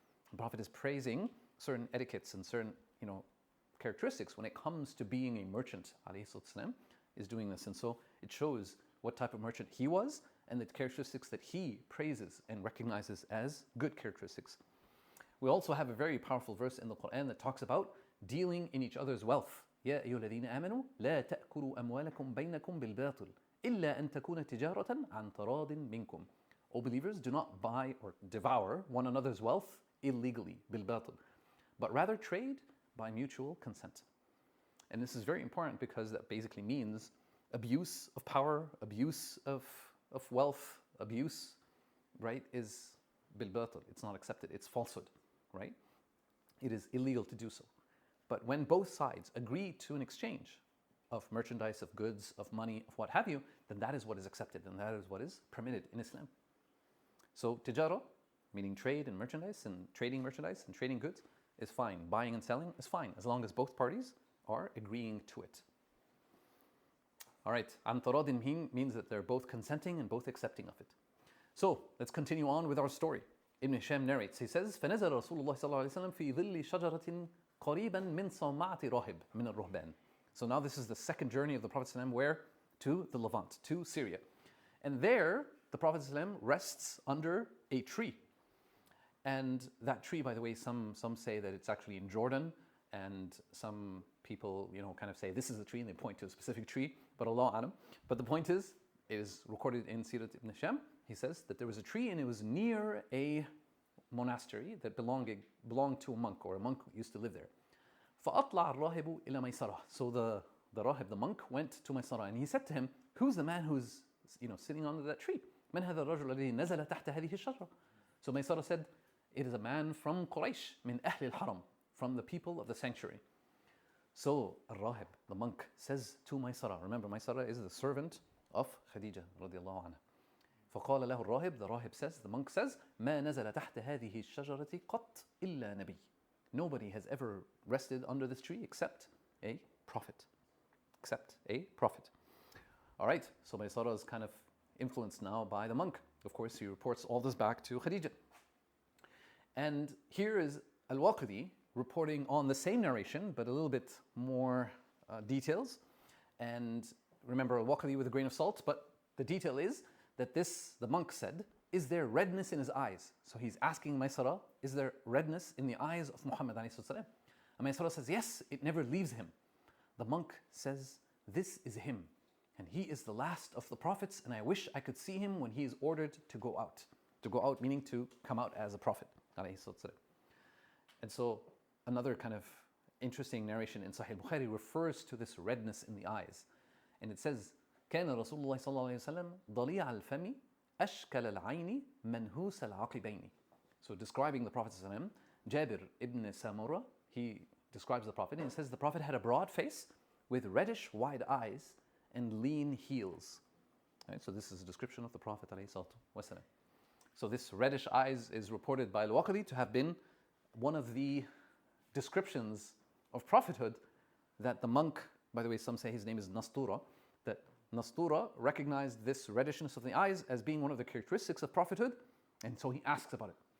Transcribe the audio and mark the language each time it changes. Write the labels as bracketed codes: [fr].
[en] The Prophet is praising certain etiquettes and certain, characteristics when it comes to being a merchant, ﷺ, is doing this. And so it shows what type of merchant he was and the characteristics that he praises and recognizes as good characteristics. We also have a very powerful verse in the Quran that talks about dealing in each other's wealth. [ar] يا أيها الذين آمنوا لا تأكلوا أموالكم بينكم بالباطل إلا أن تكون تجارة عن تراض منكم. [en] O believers, do not buy or devour one another's wealth illegally, بالباطل, but rather trade by mutual consent. And this is very important because that basically means abuse of power, abuse of wealth, abuse, right, is بالباطل. It's not accepted. It's falsehood, right? It is illegal to do so. But when both sides agree to an exchange of merchandise, of goods, of money, of what have you, then that is what is accepted and that is what is permitted in Islam. So tijara, meaning trade and merchandise and trading merchandise and trading goods, is fine. Buying and selling is fine as long as both parties are agreeing to it. All right, an taradin means that they're both consenting and both accepting of it. So let's continue on with our story. Ibn Hisham narrates, he says, [ar] فَنَزَلَ رَسُولُ اللَّهِ صَلَّى اللَّهُ عَلَيْهِ وسلم في ظل شجرة قريبا من صومعة راهب من الرهبان. [en] So now this is the second journey of the Prophet ﷺ, where? To the Levant, to Syria. And there, the Prophet ﷺ rests under a tree. And that tree, by the way, some say that it's actually in Jordan, and some people, kind of say this is the tree, and they point to a specific tree, but Allah Alam. But the point is, it is recorded in Sirat ibn Hisham, he says that there was a tree and it was near a monastery that belonged to a monk, or a monk used to live there. [ar] فَأَطْلَعَ الرَّاهِبُ إِلَى مَيْسَرَةٍ. [en] So the rahib, the monk, went to Maysara, and he said to him, who's the man who's sitting under that tree? [ar] مَنْ هَذَا الرَّجُلُ الَّذِي نَزَلَ تَحْتَ هَذِهِ الشَّجْرَةِ. [en] So Maysara said, it is a man from Quraysh, [ar] min أهل الحرم, [en] from the people of the sanctuary. So Ar-Rahib, the monk, says to Maysara, remember Maysara is the servant of Khadija radiallahu anha. [ar] فقال له الراهب, [en] the rahib says, the monk says, [ar] ما نزل تحت هذه الشجرة قط إلا نبي. [en] Nobody has ever rested under this tree except a prophet. Except a prophet. All right, so Maysara is kind of influenced now by the monk. Of course, he reports all this back to Khadija. And here is Al-Waqidi reporting on the same narration, but a little bit more details. And remember, Al-Waqidi with a grain of salt, but the detail is that the monk said, is there redness in his eyes? So he's asking Maysara, is there redness in the eyes of Muhammad ﷺ? And Maysara says, yes, it never leaves him. The monk says, this is him, and he is the last of the prophets, and I wish I could see him when he is ordered to go out. To go out meaning to come out as a prophet. And so another kind of interesting narration in Sahih Bukhari refers to this redness in the eyes. And it says, [ar] كان رسول الله صلى الله عليه وسلم ضليع الفم أشكل العين منهوس العقبين. [en] So describing the Prophet ﷺ, Jabir ibn Samura, he describes the Prophet and he says the Prophet had a broad face with reddish wide eyes and lean heels. Right, so this is a description of the Prophet ﷺ. So this reddish eyes is reported by Al-Waqidi to have been one of the descriptions of prophethood that the monk, by the way, some say his name is Nastura, that Nastura recognized this reddishness of the eyes as being one of the characteristics of prophethood, and so he asks about it.